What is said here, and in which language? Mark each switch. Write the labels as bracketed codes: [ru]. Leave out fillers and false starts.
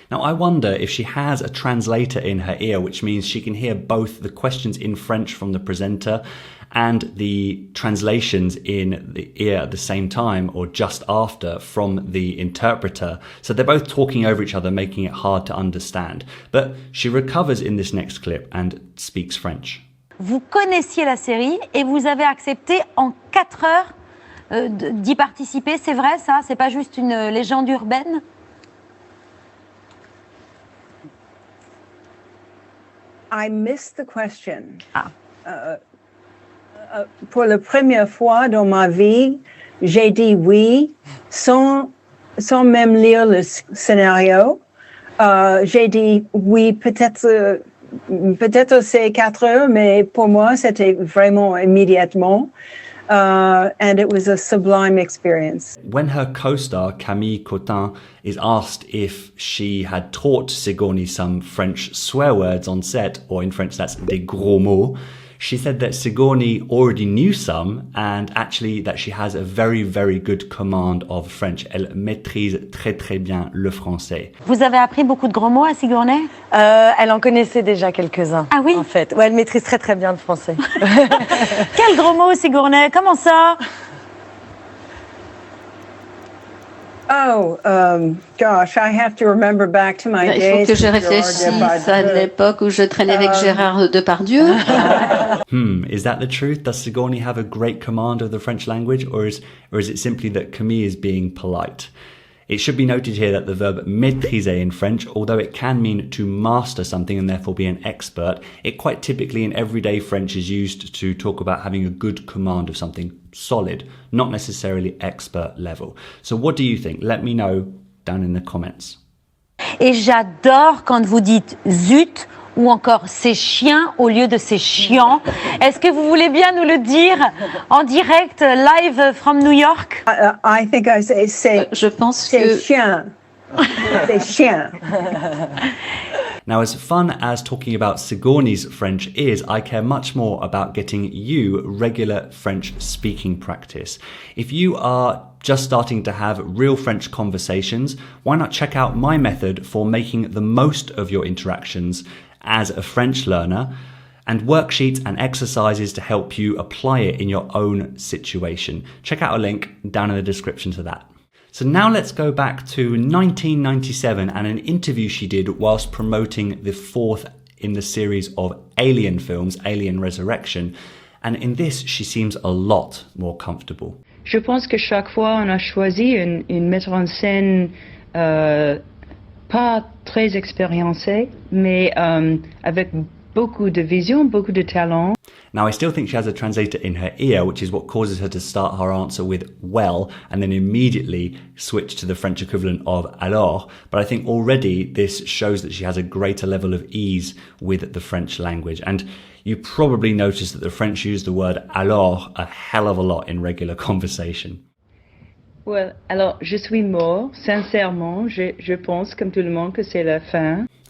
[en] Now, I wonder if she has a translator in her ear, which means she can hear both the questions in French from the presenter and the translations in the ear at the same time or just after from the interpreter. So they're both talking over each other, making it hard to understand. But she recovers in this next clip and speaks French. [fr] Vous connaissiez la série et vous avez accepté en 4 heures d'y participer. C'est vrai ça? C'est pas juste une légende urbaine? [en] I missed the question. [fr] Pour la première fois dans ma vie, j'ai dit oui sans même lire le scénario. J'ai dit oui, peut-être c'est 4 heures, mais pour moi, c'était vraiment immédiatement. [en] And it was a sublime experience. When her co-star Camille Cotin is asked if she had taught Sigourney some French swear words on set, or in French that's des gros mots, she said that Sigourney already knew some and actually that she has a very, very good command of French. [fr] Elle maîtrise très, très bien le français. Vous avez appris beaucoup de gros mots à Sigourney? Elle en connaissait déjà quelques-uns. Ah oui? En fait, ouais, elle maîtrise très très bien le français. Quel gros mot, Sigourney? Comment ça? [en] Oh, gosh, I have to remember back to my days. [fr] Il faut que je réfléchisse à l'époque où je traînais avec Gérard Depardieu. [en] Is that the truth? Does Sigourney have a great command of the French language, or is it simply that Camille is being polite? It should be noted here that the verb maîtriser in French, although it can mean to master something and therefore be an expert, it quite typically in everyday French is used to talk about having a good command of something solid, not necessarily expert level. So what do you think? Let me know down in the comments. [fr] Et j'adore quand vous dites zut ou encore c'est chien au lieu de c'est chiant. Est-ce que vous voulez bien nous le dire en direct, [en] live from New York? I think I say [fr] Je pense c'est que chien. C'est chien. [en] Now, as fun as talking about Sigourney's French is, I care much more about getting you regular French speaking practice. If you are just starting to have real French conversations, why not check out my method for making the most of your interactions as a French learner, and worksheets and exercises to help you apply it in your own situation. Check out a link down in the description to that. So now let's go back to 1997 and an interview she did whilst promoting the fourth in the series of Alien films, Alien Resurrection. And in this, she seems a lot more comfortable. [fr] Je pense que chaque fois on a choisi une metteur en scène pas très expérimenté, mais avec beaucoup de vision, beaucoup de talent. [en] Now, I still think she has a translator in her ear, which is what causes her to start her answer with well, and then immediately switch to the French equivalent of alors. But I think already this shows that she has a greater level of ease with the French language. And you probably noticed that the French use the word alors a hell of a lot in regular conversation. [fr] Well, alors, je suis mort, sincèrement, je pense, comme tout le monde, que c'est la fin.